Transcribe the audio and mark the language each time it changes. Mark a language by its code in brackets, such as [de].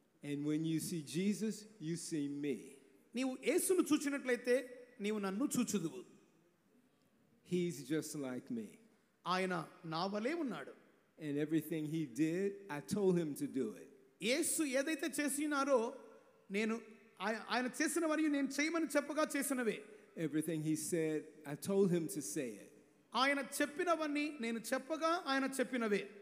[en] And when you see Jesus, you see me. [te] నీవు యేసును చూచినట్లయితే నీవు నన్ను చూచుదువు. [en] He's just like me. [te] ఆయన నా వలే ఉన్నాడు. [en] And everything he did, I told him to do it. [te] యేసు ఏదైతే చేసినారో నేను ఆయన చేసిన మరియు నేను చేయమని చెప్పగా చేసినవే. [en] Everything he said, I told him to say it. [te] ఆయన చెప్పినవన్నీ నేను చెప్పగా ఆయన చెప్పినవే.